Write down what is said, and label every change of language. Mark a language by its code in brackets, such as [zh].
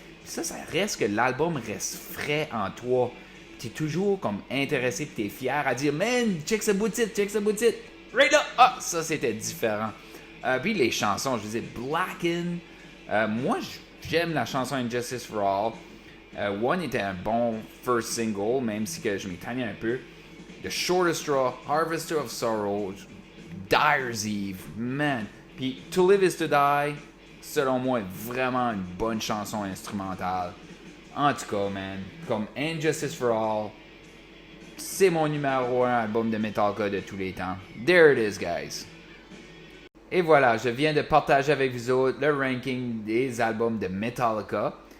[fr] Ça reste que l'album reste frais en toi. T'es toujours comme intéressé, puis t'es fier à dire, man, check ce bout de titre, check ce bout de titre. Right là! Ah, ça c'était différent. Puis les chansons, je disais, Blacken. Moi, j'aime la chanson Injustice for All. One était un bon first single, même si que je m'y tannais un peu. [en] The Shortest Straw, Harvester of Sorrow, Dyer's Eve, man. [fr] Puis To Live Is To Die, selon moi, est vraiment une bonne chanson instrumentale. En tout cas, man, comme Injustice for All, c'est mon numéro 1 album de Metallica de tous les temps. [en] There it is, guys. [fr] Et voilà, je viens de partager avec vous autres le ranking des albums de Metallica.